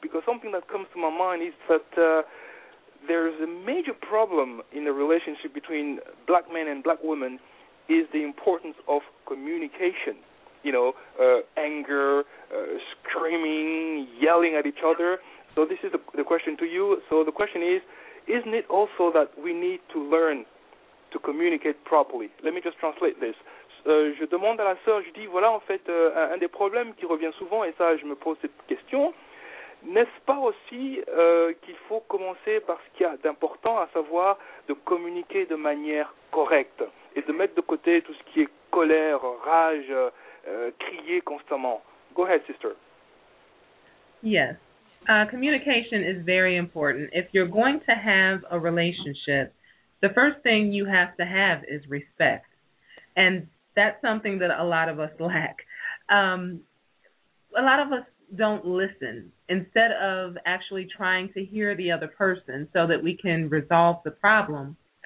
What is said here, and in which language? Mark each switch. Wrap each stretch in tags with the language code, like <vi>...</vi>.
<en>Because something that comes to my mind is that there's a major problem in the relationship between black men and black women is the importance of communication. Anger, screaming, yelling at each other. So this is the question to you. So the question is, isn't it also that we need to learn to communicate properly? Let me just translate this.</en> <fr>Je demande à la sœur, je dis, voilà, en fait, un des problèmes qui revient souvent, et ça, je me pose cette question, n'est-ce pas aussi qu'il faut commencer par ce qu'il y a d'important, à savoir de communiquer de manière correcte et de mettre de côté tout ce qui est colère, rage, crier constamment?</fr> <en>Go ahead, sister. Yes. Communication is very important. If you're going to have a relationship, the first thing you have to have is respect. And that's something that a lot of us lack. A lot of us don't listen instead of actually trying to hear the other person so that we can resolve the problem.</en>